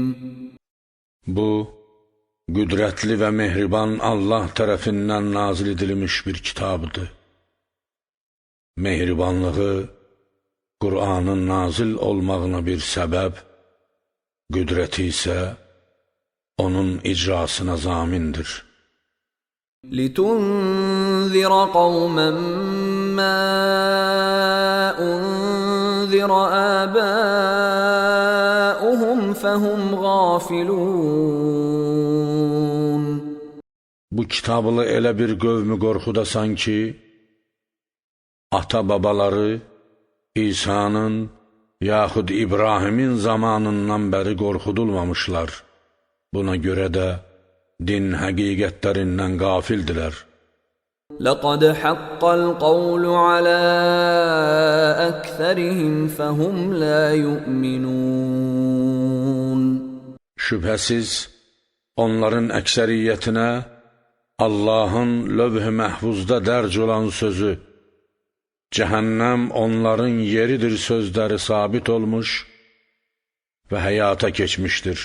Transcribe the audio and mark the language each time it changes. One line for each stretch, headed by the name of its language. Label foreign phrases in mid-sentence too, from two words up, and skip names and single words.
Azerbaijani: Bu, qüdrətli və mehriban Allah tərəfindən nazil edilmiş bir kitabdır. Mehribanlığı Qur'anın nazil olmağına bir səbəb, qüdrəti isə onun icrasına zamindir.
Arabic: لِتُنذِرَ قَوْمًا مَّا أُنذِرَ آبَاؤُهُمْ فَهُمْ غَافِلُونَ.
Azerbaijani: Bu kitablı elə bir qövmü qorxudasan ki, ata-babaları İsa'nın yaxud İbrahimin zamanından bəri qorxudulmamışlar. Buna görə də din həqiqətlərindən qafildilər.
Arabic: لَقَدْ حَقَّ الْقَوْلُ عَلَى أَكْثَرِهِمْ فَهُمْ لَا يُؤْمِنُونَ.
Azerbaijani: Şübhəsiz, onların əksəriyyətinə Allahın lövh-i məhfuzda dərc olan sözü, cəhənnəm onların yeridir sözləri sabit olmuş və həyata keçmişdir.